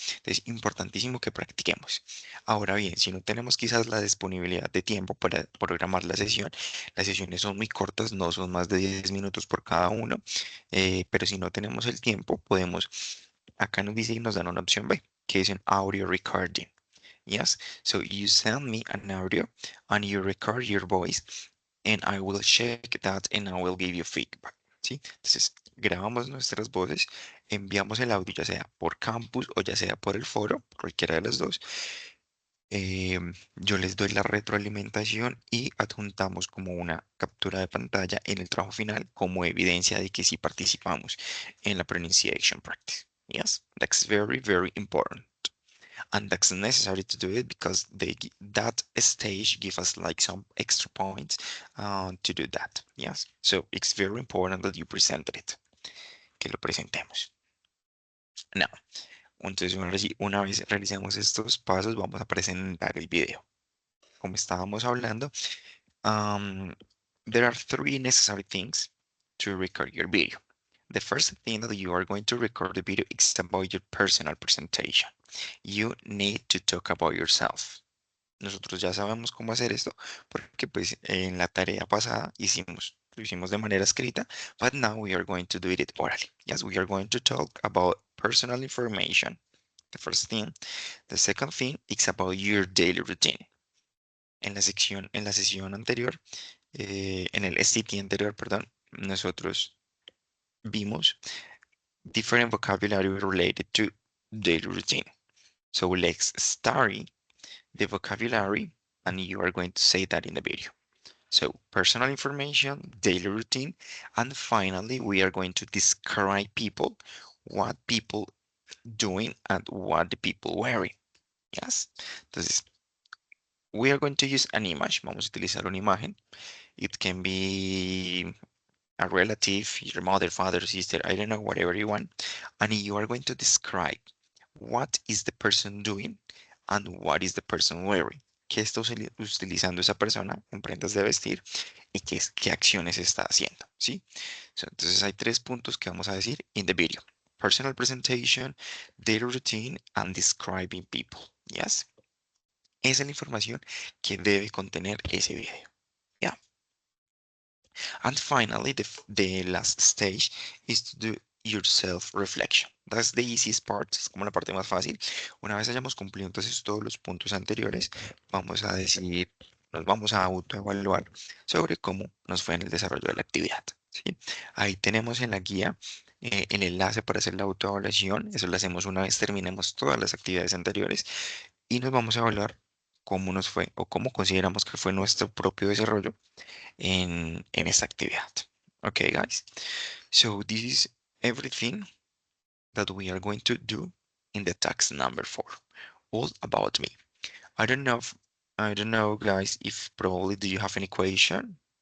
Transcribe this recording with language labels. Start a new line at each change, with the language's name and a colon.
Spanish: Entonces, importantísimo que practiquemos. Ahora bien, si no tenemos quizás la disponibilidad de tiempo para programar la sesión, las sesiones son muy cortas, no son más de 10 minutos por cada uno, pero si no tenemos el tiempo, podemos, acá nos dice y nos dan una opción B, que es un audio recording.
English: Yes, so you send me an audio and you record your voice and I will check that and I will give you feedback.
Spanish: ¿Sí? Entonces, grabamos nuestras voces, enviamos el audio ya sea por campus o ya sea por el foro, cualquiera de las dos. Yo les doy la retroalimentación y adjuntamos como una captura de pantalla en el trabajo final como evidencia de que sí participamos en la pronunciation practice.
English: Yes, that's very, very important. And that's necessary to do it because that stage give us like some extra points to do that. Yes, so it's very important that you presented it,
Spanish: que lo presentemos. Now, entonces una vez realicemos estos pasos, vamos a presentar el video. Como estábamos hablando,
English: um, there are three necessary things to record your video. The first thing that you are going to record the video is about your personal presentation. You need to talk about yourself.
Spanish: Nosotros ya sabemos cómo hacer esto porque pues en la tarea pasada lo hicimos de manera escrita,
English: but now we are going to do it orally. Yes, we are going to talk about personal information. The first thing. The second thing is about your daily routine.
Spanish: En la sesión anterior, en el STT anterior, perdón, nosotros vimos
English: different vocabulary related to daily routine. So let's start the vocabulary and you are going to say that in the video. So personal information, daily routine, and finally we are going to describe people, what people doing and what the people wearing. Yes. Entonces, we are going to use an image.
Spanish: Vamos a utilizar una imagen.
English: It can be a relative, your mother, father, sister, I don't know, whatever you want. And you are going to describe what is the person doing and what is the person wearing.
Spanish: ¿Qué está utilizando esa persona en prendas de vestir y qué acciones está haciendo? ¿Sí? So, entonces hay tres puntos que vamos a decir
English: in the video. Personal presentation, daily routine, and describing people. Yes?
Spanish: Esa es la información que debe contener ese video.
English: Yeah. And finally, the last stage is to do your self-reflection. That's the easiest part,
Spanish: es como la parte más fácil. Una vez hayamos cumplido entonces todos los puntos anteriores, vamos a decir, nos vamos a autoevaluar sobre cómo nos fue en el desarrollo de la actividad. ¿Sí? Ahí tenemos en la guía el enlace para hacer la autoevaluación. Eso lo hacemos una vez terminemos todas las actividades anteriores y nos vamos a evaluar cómo nos fue o cómo consideramos que fue nuestro propio desarrollo en esta actividad.
English: Okay, guys. So this is everything that we are going to do in the task number 4. All about me. I don't know, I don't know, guys, if probably do you have any question?